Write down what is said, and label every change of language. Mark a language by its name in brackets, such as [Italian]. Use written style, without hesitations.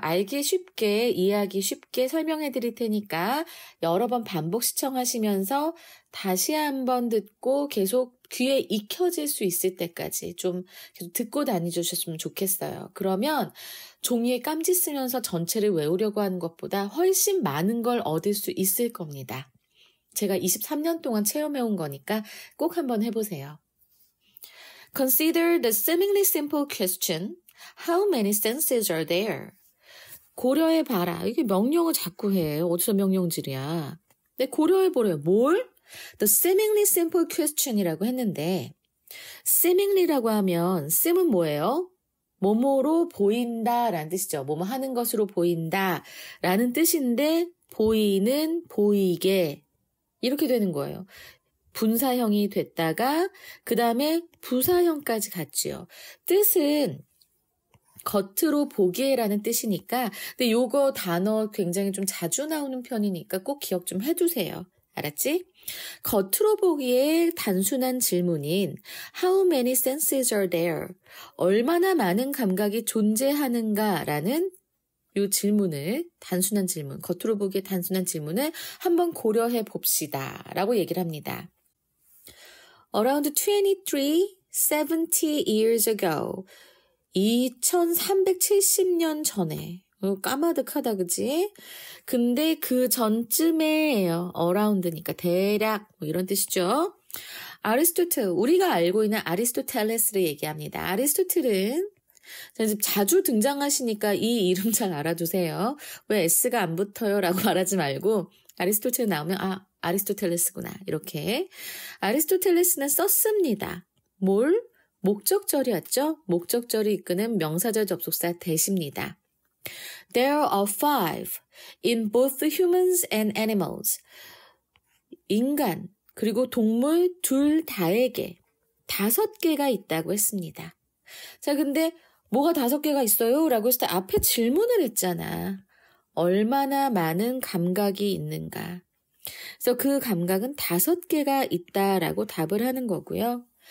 [Korean] 알기 쉽게, 이해하기 쉽게 설명해 드릴 테니까 여러 번 반복 시청하시면서 다시 한번 듣고 계속 귀에 익혀질 수 있을 때까지 좀 계속 듣고 다니주셨으면 좋겠어요. 그러면 종이에 깜지 쓰면서 전체를 외우려고 하는 것보다 훨씬 많은 걸 얻을 수 있을 겁니다. 제가 23년 동안 체험해온 거니까 꼭 한번 해보세요. [English] Consider the seemingly simple question, how many senses are there? [Korean] 고려해봐라. 이게 명령을 자꾸 해. 어디서 명령질이야. 근데 고려해보래요. 뭘? [English] The seemingly simple question [Korean] 이라고 했는데 seemingly라고 하면 seem은 뭐예요? 뭐뭐로 보인다라는 뜻이죠. 뭐뭐 하는 것으로 보인다라는 뜻인데 보이는, 보이게 이렇게 되는 거예요. 분사형이 됐다가 그 다음에 부사형까지 갔지요. 뜻은 겉으로 보기에라는 뜻이니까 근데 요거 단어 굉장히 좀 자주 나오는 편이니까 꼭 기억 좀 해두세요. 알았지? 겉으로 보기에 단순한 질문인 [English] How many senses are there? [Korean] 얼마나 많은 감각이 존재하는가라는 이 질문을, 단순한 질문, 겉으로 보기에 단순한 질문을 한번 고려해 봅시다 라고 얘기를 합니다. [English] Around 70 years ago, [Korean] 2370년 전에, 까마득하다 그지? 근데 그 전쯤에예요. around니까 대략 뭐 이런 뜻이죠. 아리스토텔, 우리가 알고 있는 아리스토텔레스를 얘기합니다. 아리스토텔은 자주 등장하시니까 이 이름 잘 알아두세요. 왜 S가 안 붙어요? 라고 말하지 말고 아리스토텔 나오면 아리스토텔레스구나 이렇게. 아리스토텔레스는 썼습니다. 뭘? 목적절이었죠? 목적절이 이끄는 명사절 접속사 대시입니다. [English] There are 5 in both the humans and animals. [Korean] 인간 그리고 동물 둘 다에게 5개가 있다고 했습니다. 자, 근데 뭐가 5개가 있어요? 라고 했을 때 앞에 질문을 했잖아. 얼마나 많은 감각이 있는가. 그래서 그 감각은 5개가 있다라고 답을 하는 거고요.